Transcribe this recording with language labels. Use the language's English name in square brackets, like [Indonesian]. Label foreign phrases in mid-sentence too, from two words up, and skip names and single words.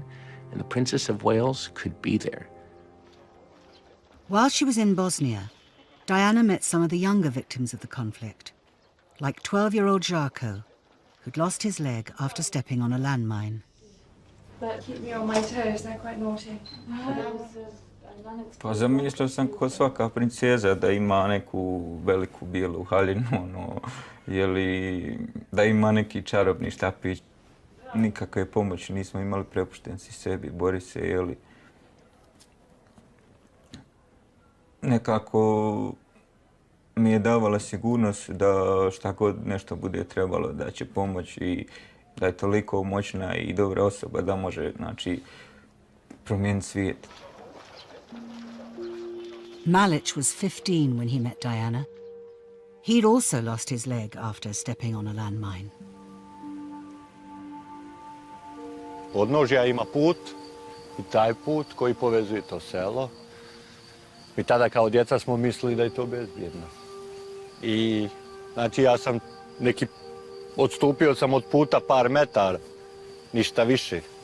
[English] And the Princess of Wales could be there. While she was in Bosnia, Diana met some of the younger victims of the conflict, like 12-year-old Žarko, who'd lost his leg after stepping on a landmine. That keep me on my toes, they're quite naughty. [Bosnian] Pa zamišljao sam ko svaka princeza da ima neku veliku bijelu haljinu, da ima neki čarobni štapić. Nikakve pomoći nismo imali, prepušten si sebi, bori se, Nekako mi je davala sigurnost da šta god nešto bude trebalo da će pomoći i da je toliko moćna i dobra osoba da može, promijeniti svijet. [English] Malić was 15 when he met Diana. He'd also lost his leg after stepping on a landmine. [Bosnian] Podnožja ima put i taj put koji povezuje to selo. I tada kao djeca smo mislili da je to bezbjedno. I ja sam odstupio sam od puta par metara, ništa više.